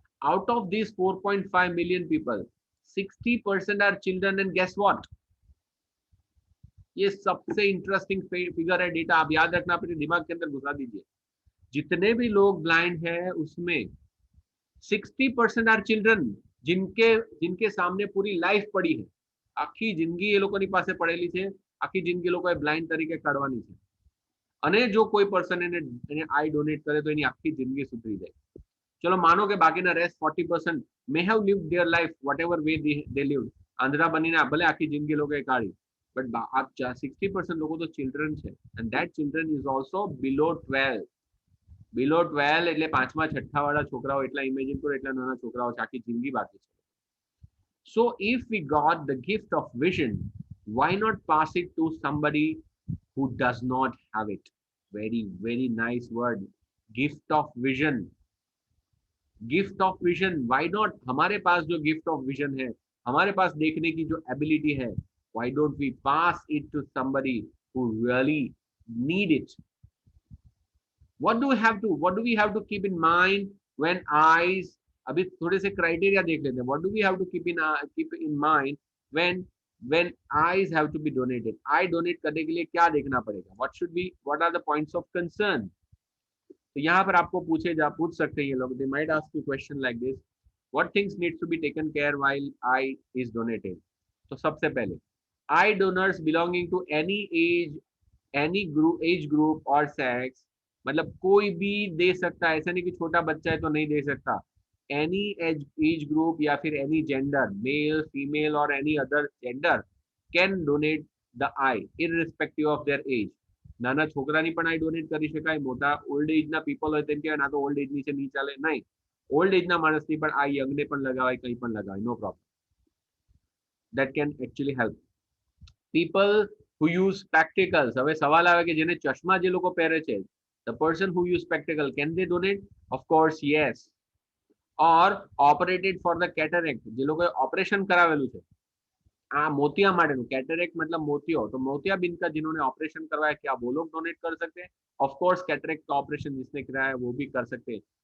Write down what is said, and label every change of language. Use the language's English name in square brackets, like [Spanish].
[English] Out of this 4.5 million people, 60% are children. And guess what, [Hindi] ये सबसे interesting figure है, data आप याद रखना, अपने दिमाग के अंदर घुसा दीजिए. जितने भी लोग ब्लाइंड है उसमें 60% आर चिल्ड्रन, जिनके सामने पूरी लाइफ पड़ी है. [Gujarati] આખી જિંદગી એ લોકોની પાસે પડેલી છે, આખી જિંદગી લોકોએ બ્લાઇન્ડ તરીકે કાઢવાની છે. અને જો કોઈ પર્સન એને આઈ ડોનેટ કરે તો એની આખી જિંદગી સુધરી જાય. ચલો માનો કે બાકીના rest [English] 40% may have lived their life whatever way they lived. [Gujarati] આંધળા બનીને ભલે આખી જિંદગી લોકોએ કાઢી, બટ આ 60% લોકો તો ચિલ્ડ્રન છે, [English] and that children is also below 12. [Gujarati] બિલો 12 એટલે પાંચમા છઠ્ઠા વાળા છોકરાઓ, એટલા ઇમેજિન કરો, એટલા નાના છોકરાઓ છે, આખી જિંદગી બાકી છે. [English] So if we got the gift of vision, why not pass it to somebody who does not have it? Very, very nice word, gift of vision. Gift of vision, why not? [Hindi] हमारे पास जो gift of vision है, हमारे पास देखने की जो ability है, [English] why don't we pass it to somebody who really need it? What do we have to keep in mind when eyes, [Hindi] अभी थोड़े से क्राइटेरिया देख लेते हैं. [English] What do we have to keep in mind when eyes have to be donated? [Hindi] I donate करने के लिए क्या देखना पड़ेगा? [English] what are the points of concern? [Hindi] तो यहाँ पर आपको पूछ सकते हैं ये लोग. [English] They might ask you question like this. What things needs to be taken care while eye is donated? [Hindi] तो सबसे पहले, [English] eye donors belonging to any age group or sex, [Hindi] मतलब कोई भी दे सकता है, ऐसा नहीं कि छोटा बच्चा है तो नहीं दे सकता. [English] Any age group या फिर any gender, male female और any other gender can donate the eye irrespective of their age. [Gujarati] નાના છોકરાની પણ આઈ ડોનેટ કરી શકાય, મોટા ઓલ્ડ એજના પીપલ હોય તેમ કહેવાય ના તો ઓલ્ડ એજ નીચે નહીં ચાલે, નહીં, ઓલ્ડ એજના માણસની પણ આ યંગને પણ લગાવાય, કંઈ પણ લગાવાય, નો problem. [English] that can actually help. people who use spectacles, [Gujarati] હવે સવાલ આવે કે જેને ચશ્મા જે લોકો પહેરે છે, [English] the person who use spectacle, can they donate? Of course yes. or operated for the cataract, [Gujarati] જે લોકોએ ઓપરેશન કરાવેલું છે આ મોતિયા માટેનું, [Hindi] cataract मतलब मोतियो, तो मोतियाबिंद का जिन्होंने ऑपरेशन करवाया, क्या वो लोग डोनेट कर सकते हैं? ऑफ कोर्स कैटरेक्ट का ऑपरेशन जिसने कराया वो भी कर सकते हैं.